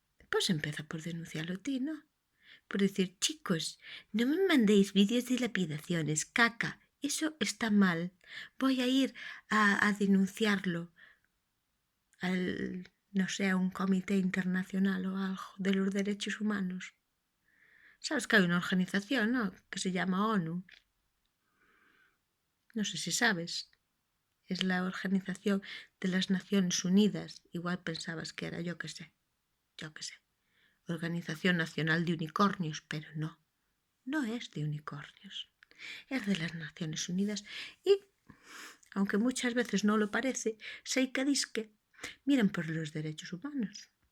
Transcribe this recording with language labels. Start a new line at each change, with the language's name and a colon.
Galician: Pois empeza por denunciarlo ti, non?
Spanish: Por decir, chicos, no me mandéis vídeos de lapidaciones, caca, eso está mal. Voy a ir a denunciarlo al, no sé, a un comité internacional o algo de los derechos humanos.
Galician: Sabes que hai unha organización, ¿no?,
Spanish: que se llama ONU. No sé si sabes. Es la Organización de las Naciones Unidas. Igual pensabas que era, yo que sé. Organización Nacional de Unicornios, pero no es de unicornios. Es de las Naciones Unidas y, aunque muchas veces no lo parece,
Galician: sei que disque
Spanish: miran por los derechos humanos.